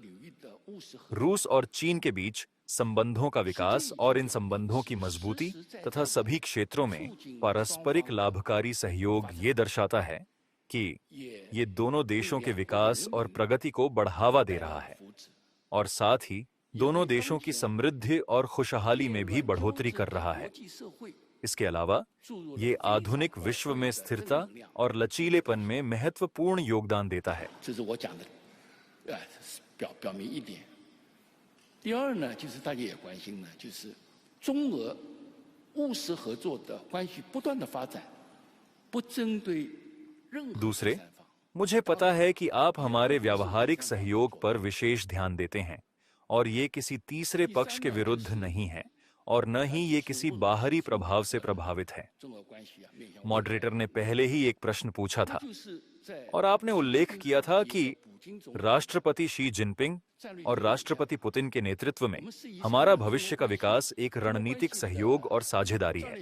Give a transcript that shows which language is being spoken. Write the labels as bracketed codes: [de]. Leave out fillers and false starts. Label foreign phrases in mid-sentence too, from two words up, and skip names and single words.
[hi] रूस और चीन के बीच संबंधों का विकास और इन संबंधों की मजबूती तथा सभी क्षेत्रों में पारस्परिक लाभकारी सहयोग ये दर्शाता है कि ये दोनों देशों के विकास और प्रगति को बढ़ावा दे रहा है और साथ ही दोनों देशों की समृद्धि और खुशहाली में भी बढ़ोतरी कर रहा है। इसके अलावा ये आधुनिक विश्व में स्थिरता और लचीलेपन में महत्वपूर्ण योगदान देता है। [zh] 这是我讲的，表明一点。第二呢，就是大家也关心呢，就是中俄务实合作的关系不断的发展，不针对任何 [hi] दूसरे, मुझे पता है कि आप हमारे व्यावहारिक सहयोग पर विशेष ध्यान देते हैं और ये किसी तीसरे पक्ष के विरुद्ध नहीं है और न ही ये किसी बाहरी प्रभाव से प्रभावित है। मॉडरेटर ने पहले ही एक प्रश्न पूछा था और आपने उल्लेख किया था कि राष्ट्रपति शी जिनपिंग और राष्ट्रपति पुतिन के नेतृत्व में हमारा भविष्य का विकास एक रणनीतिक सहयोग और साझेदारी है।